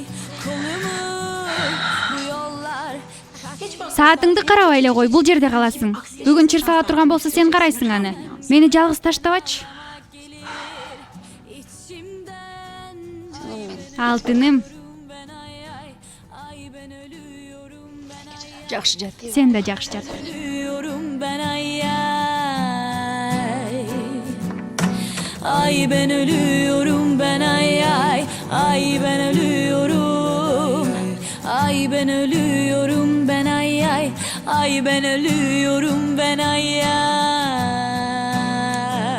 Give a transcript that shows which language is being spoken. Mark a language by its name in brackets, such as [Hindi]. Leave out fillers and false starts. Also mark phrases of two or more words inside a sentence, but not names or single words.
[Kyrgyz] Саатыңды карабай эле кой, бул жерде каласың. Бүгүн чыр сала турган болсо сен карайсың аны. Мени жалгыз таштабачы. Алтыным, Жакшы жат. sen de жакшы жат. [Turkish] Ölüyorum ben, ay ay. Ay ben ölüyorum ben, ay ay. Ay ben ölüyorum. Ay ben ölüyorum ben, ay ay. Ay ben ölüyorum ben, ay ay.